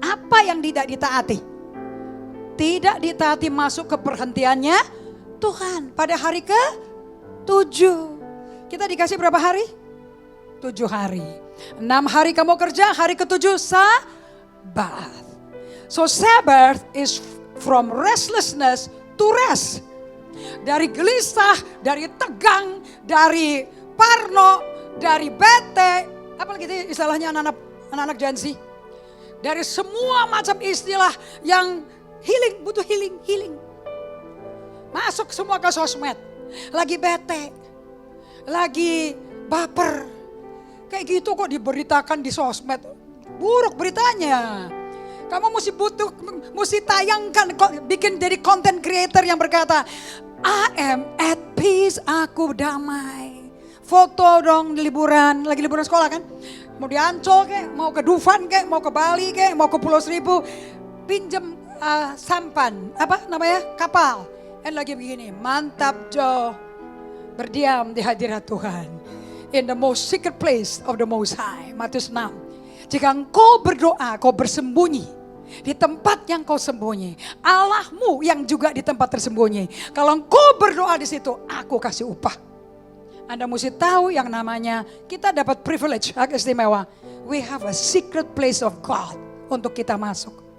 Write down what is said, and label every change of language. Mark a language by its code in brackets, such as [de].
[id] Apa yang tidak ditaati? Tidak ditaati masuk ke perhentiannya Tuhan pada hari ke-7. Kita dikasih berapa hari? 7 hari. 6 hari kamu kerja, hari ke-7 Sabat. [en] So Sabbath is from restlessness to rest. [id] Dari gelisah, dari tegang, dari parno, dari bete, apalagi itu istilahnya anak-anak Gen Z. Dari semua macam istilah yang healing, butuh healing. Masuk semua ke sosmed. Lagi bete, lagi baper. Kayak gitu kok diberitakan di sosmed. Buruk beritanya. Kamu mesti tayangkan, bikin jadi content creator yang berkata, [en] I am at peace, [id] aku damai. Foto dong liburan, lagi liburan sekolah kan. Mau di Ancol kek, mau ke Dufan kek, mau ke Bali kek, mau ke Pulau Seribu. Pinjem sampan, kapal. Dan lagi begini, mantap Jo. Berdiam di hadirat Tuhan. [en] In the most secret place of the Most High. [id] Matius 6. Jika engkau berdoa, kau bersembunyi di tempat yang kau sembunyi, Allahmu yang juga di tempat tersembunyi. Kalau engkau berdoa di situ, aku kasih upah. Anda mesti tahu yang namanya kita dapat privilege, hak istimewa. [en] We have a secret place of God [id] untuk kita masuk.